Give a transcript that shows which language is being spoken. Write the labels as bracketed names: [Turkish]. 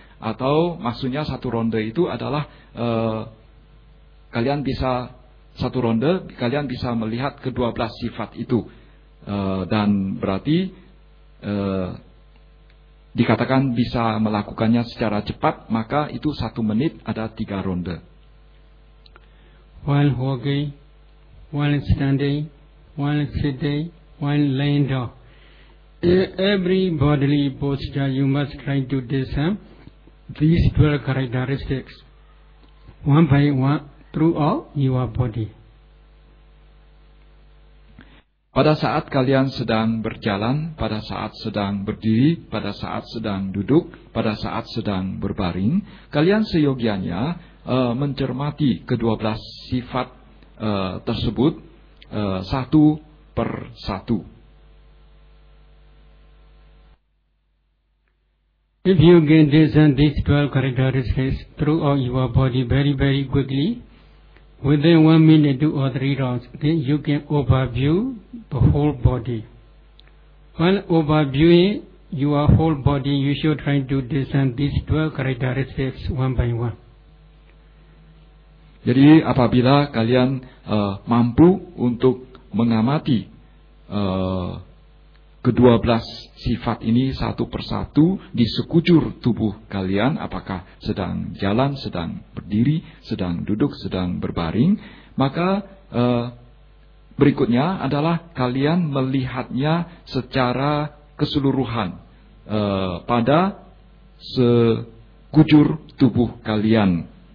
[Indonesian] Atau maksudnya 1 ronde itu adalah kalian bisa 1 ronde, kalian bisa melihat ke-12 sifat itu. Dan berarti dikatakan bisa melakukannya secara cepat, maka itu 1 menit ada 3 ronde. [English] While walking, while standing, while sitting, while laying down. Every bodily posture, you must try to discern these 12 characteristics one by one throughout your body. [Indonesian] Pada saat kalian sedang berjalan, pada saat sedang berdiri, pada saat sedang duduk, pada saat sedang berbaring, kalian seyogianya mencermati ke-12 sifat tersebut satu per satu. [English] If you can discern these 12 characteristics throughout your body very, very quickly, within 1 minute, 2 or 3 rounds, then you can overview the whole body. While overviewing your whole body, you should try to discern these 12 characteristics one by one. [Indonesian] Jadi apabila kalian mampu untuk mengamati ke-12 sifat ini satu persatu di sekujur tubuh kalian, apakah sedang jalan, sedang berdiri, sedang duduk, sedang berbaring, maka berikutnya adalah kalian melihatnya secara keseluruhan pada sekujur tubuh kalian.